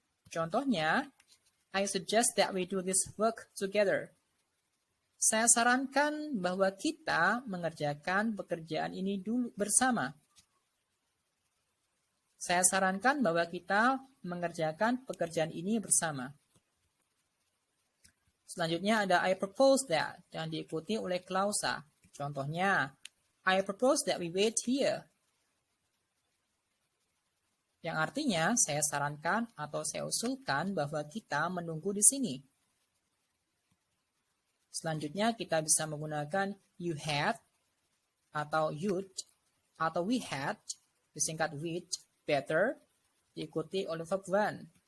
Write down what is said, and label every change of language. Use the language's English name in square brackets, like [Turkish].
[Indonesian] Contohnya, [English] I suggest that we do this work together. [Indonesian] Saya sarankan bahwa kita mengerjakan pekerjaan ini dulu bersama. Saya sarankan bahwa kita mengerjakan pekerjaan ini bersama. Selanjutnya ada [English] I propose that [Indonesian] yang diikuti oleh klausa. Contohnya, [English] I propose that we wait here. [Indonesian] Yang artinya saya sarankan atau saya usulkan bahwa kita menunggu di sini. Selanjutnya kita bisa menggunakan [English] you had [Indonesian] atau you'd atau [English] we had, [Indonesian] disingkat with, better, diikuti oleh verb one.